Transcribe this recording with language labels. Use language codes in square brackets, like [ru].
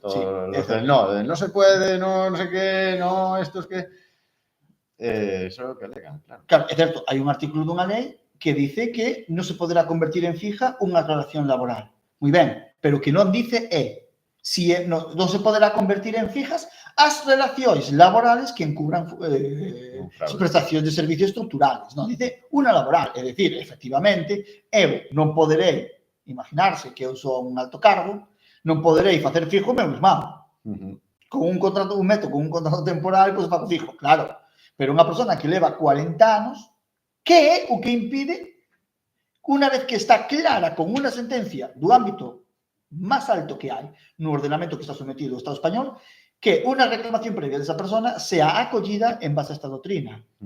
[es] Todos los del no se puede, no sé qué, no, estos que... [gl] Eso é o que alegan, claro. Claro, é certo, hai un artículo dunha lei que dice que non se poderá convertir en fija unha relación laboral. Moi ben, pero o que non dice é si non se poderá convertir en fijas as relacións laborales que encubran prestacións de servicios estructurales. Non dice unha laboral, é dicir, efectivamente, eu non poderei imaginarse que eu sou un alto cargo, non poderei facer fijo o meu irmão. Con un contrato, un contrato temporal, pois fago fijo, claro. Pero unha persona que leva 40 anos, que é o que impide, unha vez que está clara con unha sentencia do ámbito máis alto que hai no ordenamento que está sometido ao Estado español, que unha reclamación previa desa persona sea acollida en base a esta doutrina.